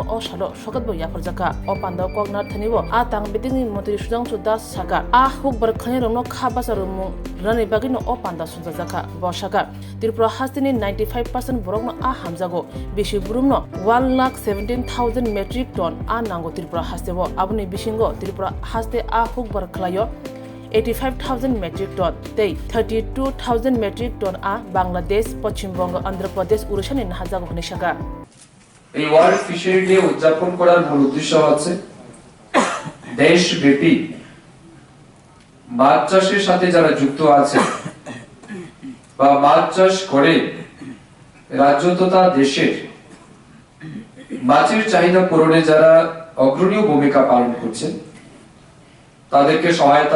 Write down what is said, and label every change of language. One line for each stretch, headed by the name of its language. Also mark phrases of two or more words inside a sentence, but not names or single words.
Kok Borok: o salo sokatbo yafarjaka o panda koknar thanibo a tangbedengni mantri Sudhanshu Das saka a hukbar khanirongno khabasarumung rani bagino o panda songjaka bosaka Tripura hasini 95% borongno a hamjago beshi burumno 1,17,000
English: metric ton
Kok Borok: a nango Tripura hastebo abuni bishingo Tripura haste a hukbar khlayo 85,000
English: metric ton
Kok Borok: tei 32,000 metric ton a Bangladesh Paschim Bongo Andhra Pradesh Urushan in Hajago Honishaka
Bangla: এই ওয়ার্ল্ড ফিশারি ডে উদযাপন করার মূল উদ্দেশ্য হচ্ছে দেশব্যাপী মাছ চাষের সাথে যারা যুক্ত আছে বা মাছ চাষ করে রাজ্য তথা দেশের মাছের চাহিদা পূরণে যারা অগ্রণী ভূমিকা পালন করছেন তাদেরকে সহায়তা